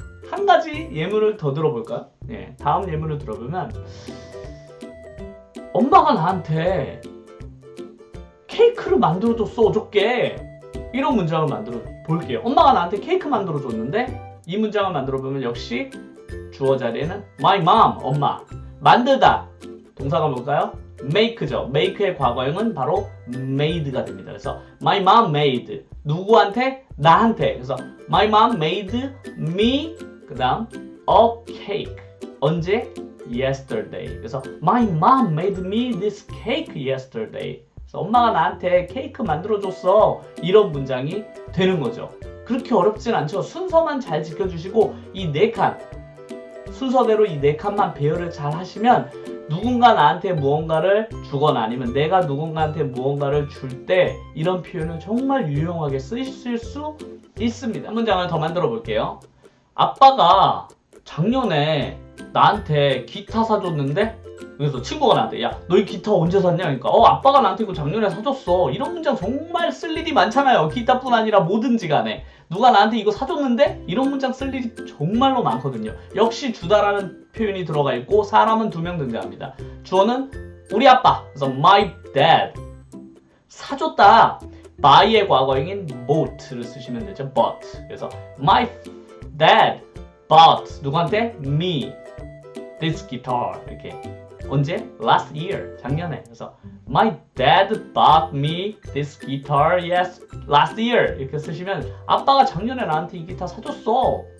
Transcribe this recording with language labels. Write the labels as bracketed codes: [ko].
[ko] 한 가지 예문을 더 들어볼까요? 네, 다음 예문을 들어보면 엄마가 나한테 케이크를 만들어줬어 어저께 이런 문장을 만들어 볼게요. 엄마가 나한테 케이크 만들어줬는데 이 문장을 만들어 보면 역시 주어 자리에는 [en] my mom, [ko] 엄마. 만들다, 동사가 뭘까요? make죠. make의 과거형은 바로 made가 됩니다. [en] 그래서 my mom made, [ko] 누구한테? 나한테. [en] 그래서 my mom made me, [ko] 그 다음 [en] a cake. [ko] 언제? [en] yesterday. 그래서 my mom made me this cake yesterday. [ko] 그래서 엄마가 나한테 케이크 만들어줬어. 이런 문장이 되는 거죠. 그렇게 어렵진 않죠. 순서만 잘 지켜주시고 이 4칸 순서대로 이 4칸만 배열을 잘 하시면 누군가 나한테 무언가를 주거나 아니면 내가 누군가한테 무언가를 줄 때 이런 표현을 정말 유용하게 쓰실 수 있습니다. 한 문장을 더 만들어 볼게요. 아빠가 작년에 나한테 기타 사줬는데 그래서 친구가 나한테 야, 너 이 기타 언제 샀냐? 그러니까 아빠가 나한테 이거 작년에 사줬어. 이런 문장 정말 쓸 일이 많잖아요. 기타뿐 아니라 뭐든지 간에 누가 나한테 이거 사줬는데? 이런 문장 쓸 일이 정말로 많거든요. 역시 주다라는 표현이 들어가 있고 사람은 2명 등장합니다. 주어는 우리 아빠, 그래서 [en] my dad. [ko] 사줬다, buy의 과거형인 bought를 쓰시면 되죠. [en] bought. 그래서 my dad bought [ko] 누구한테? [en] me this guitar. [ko] 이렇게. 언제? [en] Last year. [ko] 작년에. [en] 그래서 my dad bought me this guitar last year. [ko] 이렇게 쓰시면 아빠가 작년에 나한테 이 기타 사줬어.